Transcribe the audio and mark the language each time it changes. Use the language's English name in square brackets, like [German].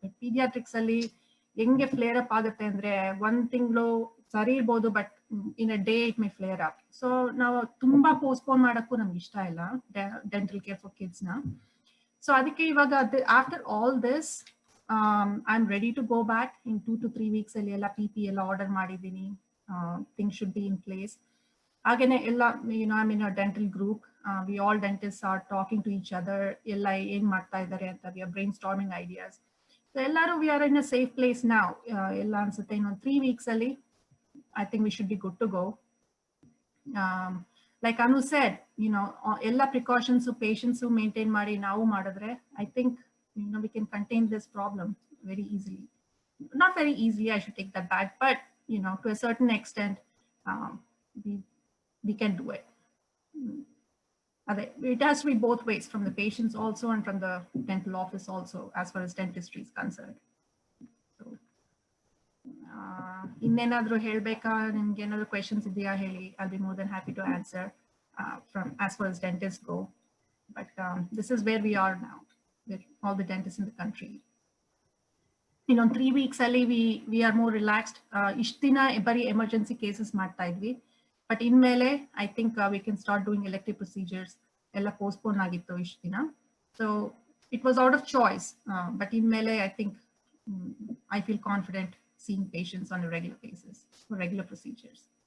[Kannada] But paediatrics ಅಲ್ಲಿ ಹೆಂಗೆ flare up ಆಗುತ್ತೆ ಅಂದ್ರೆ 1 ತಿಂಗಳು ಸರಿ ಇರ್ಬೋದು, [English] But in a day it may flare up. [Kannada] So ನಾವು ತುಂಬಾ ಪೋಸ್ಟ್ಪೋನ್ ಮಾಡಕ್ಕೂ ನಮ್ಗೆ ಇಷ್ಟ ಇಲ್ಲ [English] dental care for kids [Kannada] ನ. ಸೊ ಅದಕ್ಕೆ ಇವಾಗ [English] after all this I am ready to go back in 2 to 3 weeks [Kannada] ಅಲ್ಲಿ ಎಲ್ಲ PP ಎಲ್ಲ ಆರ್ಡರ್ ಮಾಡಿದ್ದೀನಿ. [English] Things should be in place. [Kannada] ಹಾಗೇನೆ ಎಲ್ಲ [English] I'm in a dental group. We all dentists are talking to each other. [Kannada] ಎಲ್ಲ ಏನ್ ಮಾಡ್ತಾ ಇದ್ದಾರೆ ಅಂತ [English] we are brainstorming ideas. So ಎಲ್ಲರೂ we are in a safe place now. [Kannada] ಎಲ್ಲ ಅನ್ಸುತ್ತೆ ಇನ್ನೊಂದು [English] 3 weeks ಅಲ್ಲಿ I think we should be good to go. Like Anu said, ಎಲ್ಲ precautions patients maintain [Kannada] ಮಾಡಿ ನಾವು ಮಾಡಿದ್ರೆ [English] I think we can contain this problem very easily. Not very easily, I should take that back, but to a certain extent we can do it. It has to be both ways, from the patients also and from the dental office also, as far as dentistry is concerned. So [Kannada] ಇನ್ನೇನಾದ್ರೂ ಹೇಳ್ಬೇಕಾ, ನಿಮ್ಗೆ ಏನಾದ್ರು questions ಇದೆಯಾ ಹೇಳಿ, [English] I'll be more than happy to answer from as far as dentists go. But this is where we are now with all the dentists in the country. 3 weeks ಅಲ್ಲಿ we are more relaxed. [Kannada] ಇಷ್ಟು ದಿನ ಬರೀ emergency cases ಮಾಡ್ತಾ ಇದ್ವಿ, [English] But ಇನ್ಮೇಲೆ I think we can start doing elective procedures. [Kannada] ಎಲ್ಲ postpone ಆಗಿತ್ತು ಇಷ್ಟು ದಿನ, [English] So it was out of choice. But ಇನ್ಮೇಲೆ I think I feel confident seeing patients on a regular basis for regular procedures.